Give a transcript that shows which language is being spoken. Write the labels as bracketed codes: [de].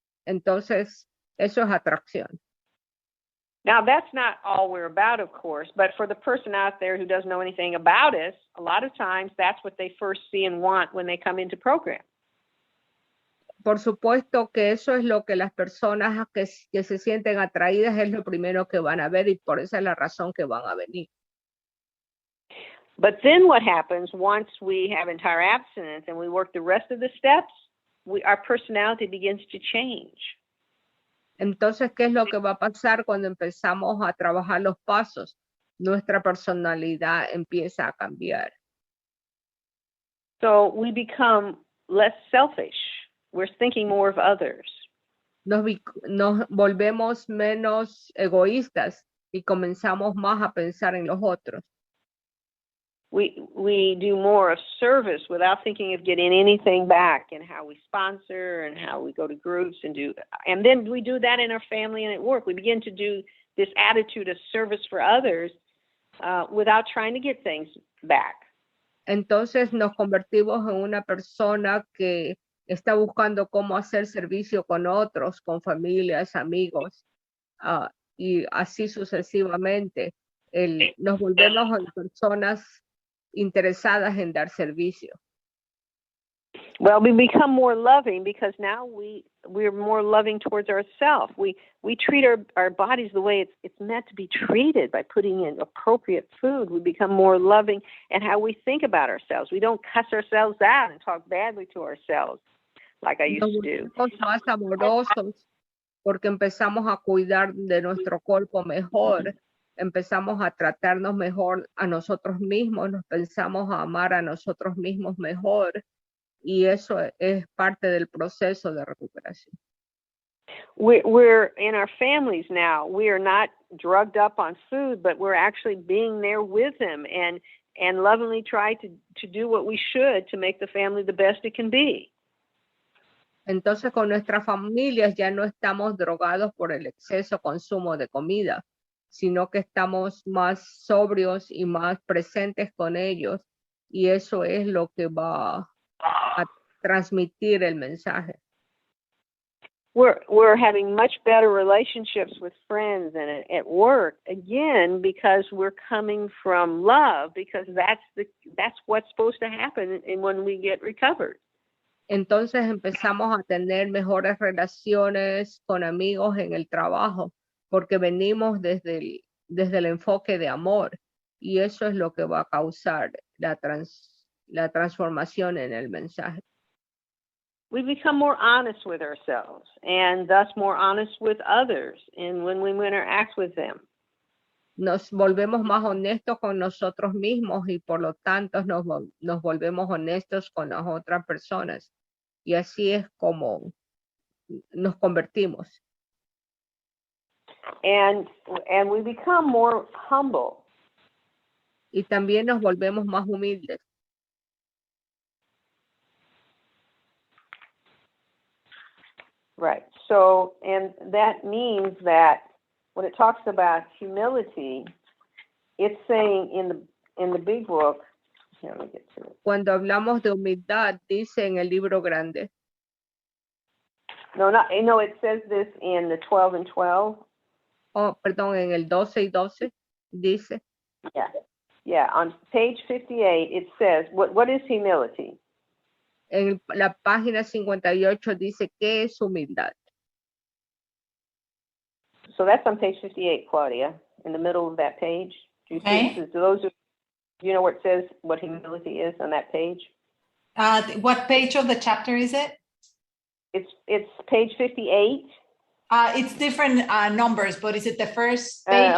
[es] Entonces, eso es atracción. [en] Now, that's not all we're about, of course, but for the person out there who doesn't know anything about us, a lot of times that's what they first see and want when they come into program. [es] Por supuesto que eso es lo que las personas que se sienten atraídas es lo primero que van a ver y por esa es la razón que van a venir. [en] But then what happens once we have entire abstinence and we work the rest of the steps, our personality begins to change. [es] Entonces, ¿qué es lo que va a pasar cuando empezamos a trabajar los pasos? Nuestra personalidad empieza a cambiar. [en] So we become less selfish. We're thinking more of others. [es] Nos volvemos menos egoístas y comenzamos más a pensar en los otros. [en] We do more of service without thinking of getting anything back, and how we sponsor and how we go to groups and then we do that in our family and at work. We begin to do this attitude of service for others without trying to get things back. [es] Entonces nos convertimos en una persona que está buscando cómo hacer servicio con otros, con familias, amigos, y así sucesivamente. Nos volvemos en personas interesadas en dar servicio. [en] Well, we become more loving because now we're more loving towards ourselves. We treat our bodies the way it's meant to be treated by putting in appropriate food. We become more loving in how we think about ourselves. We don't cuss ourselves out and talk badly to ourselves like I used to do. [es] Nos volvemos más amorosos porque empezamos a cuidar de nuestro cuerpo mejor. Empezamos a tratarnos mejor a nosotros mismos, nos pensamos a amar a nosotros mismos mejor y eso es parte del proceso de recuperación. [en] We're in our families now. We are not drugged up on food, but we're actually being there with them and lovingly try to do what we should to make the family the best it can be. [es] Entonces con nuestras familias ya no estamos drogados por el exceso consumo de comida, sino que estamos más sobrios y más presentes con ellos, y eso es lo que va a transmitir el mensaje. [en] We're having much better relationships with friends and at work, again, because we're coming from love, because that's what's supposed to happen when we get recovered. [es] Entonces empezamos a tener mejores relaciones con amigos en el trabajo, porque venimos desde el enfoque de amor, y eso es lo que va a causar la transformación en el mensaje. [en] We become more honest with ourselves and thus more honest with others and when we interact with them. [es] Nos volvemos más honestos con nosotros mismos y por lo tanto nos volvemos honestos con las otras personas, y así es como nos convertimos. [en] And we become more humble. [es] Y también nos volvemos más humildes. [en] Right. So, and that means that when it talks about humility, it's saying in the big book, here, let me get to it. [es] Cuando hablamos de humildad, dice en el libro grande. [en] No, it says this in the 12 and 12. [es] Oh, perdón, en el 12 y 12 dice. [en] Yeah, on page 58 it says, what is humility? [es] En la página 58 dice ¿qué es humildad? [en] So that's on page 58, Claudia, in the middle of that page. Do you see? Do you know where it says what humility is on that page? What page of the chapter is it? It's page 58. It's different numbers, but is it the first page?